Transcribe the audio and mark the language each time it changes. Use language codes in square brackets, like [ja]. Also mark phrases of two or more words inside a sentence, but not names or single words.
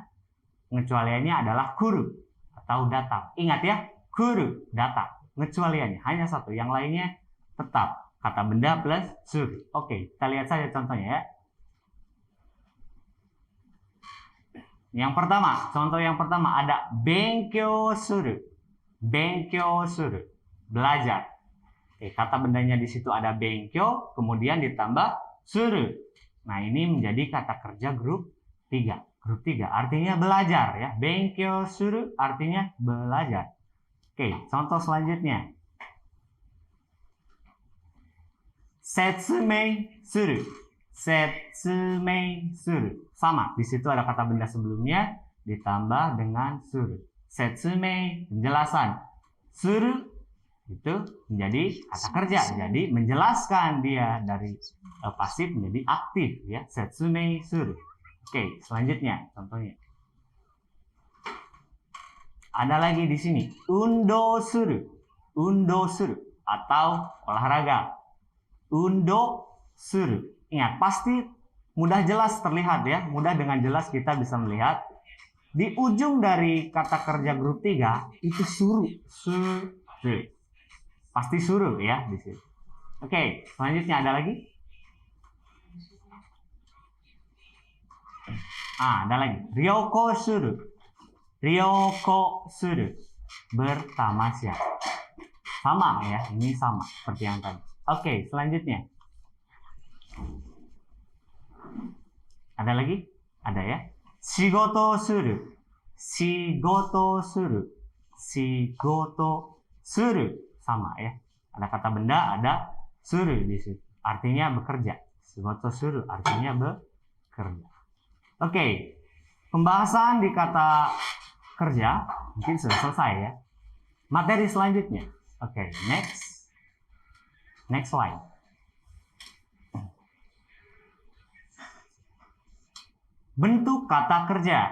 [id] Pengecualiannya adalah kuru atau datang. Ingat ya, kuru, datang. Pengecualiannya hanya satu. Yang lainnya tetap kata benda plus suru. Oke, kita lihat saja contohnya ya. Yang pertama, contoh yang pertama ada [ja] 勉強する. 勉強する. [id] Belajar. Oke, kata bendanya di situ ada benkyou, kemudian ditambah suru. Nah, ini menjadi kata kerja grup 3. Grup 3 artinya belajar ya. [ja] 勉強する [id] artinya belajar. Oke, contoh selanjutnya. [ja] 説明する. 説明する. [id] Sama, di situ ada kata benda sebelumnya ditambah dengan suru. Setsumei, penjelasan. Suru itu menjadi kata kerja. Jadi menjelaskan dia dari pasif menjadi aktif ya. [ja] 説明する. [id] Oke, selanjutnya contohnya. Ada lagi di sini, [ja] 運動する. 運動する [id] atau olahraga. [ja] 運動する. [id] Ingat, pasti mudah jelas terlihat ya. Mudah dengan jelas kita bisa melihat di ujung dari kata kerja grup 3 itu suru. Suru. Pasti suru ya di sini. Oke, selanjutnya ada lagi? Ada lagi. [ja] 旅行する。旅行する. [id] Bertamasya. Sama ya, ini sama seperti yang tadi. Oke, selanjutnya. Ada lagi? Ada ya. [ja] 仕事する。仕事する. 仕事する. [id] Sama ya. Ada kata benda, ada suru di situ. Artinya bekerja. [ja] 仕事する [id] artinya bekerja. Oke. Pembahasan di kata kerja mungkin sudah selesai ya. Materi selanjutnya. Oke, next. [en] Next slide. [id] Bentuk kata kerja.